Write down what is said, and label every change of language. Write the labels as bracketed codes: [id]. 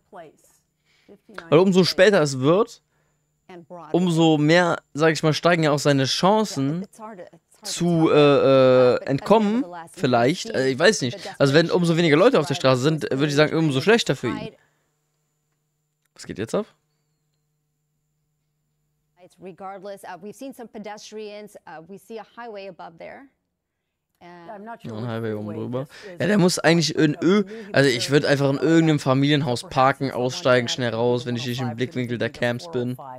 [de] Weil umso später es wird, umso mehr, sag ich mal, steigen ja auch seine Chancen zu entkommen, vielleicht. Ich weiß nicht. Also wenn umso weniger Leute auf der Straße sind, würde ich sagen, umso schlechter für ihn. Was geht jetzt ab? [en] Regardless, we've seen some pedestrians. We see a highway above there. [de] Ein Highway oben drüber. Ja, der muss eigentlich also ich würde einfach in irgendeinem Familienhaus parken, aussteigen, schnell raus, wenn ich nicht im Blickwinkel der Camps bin.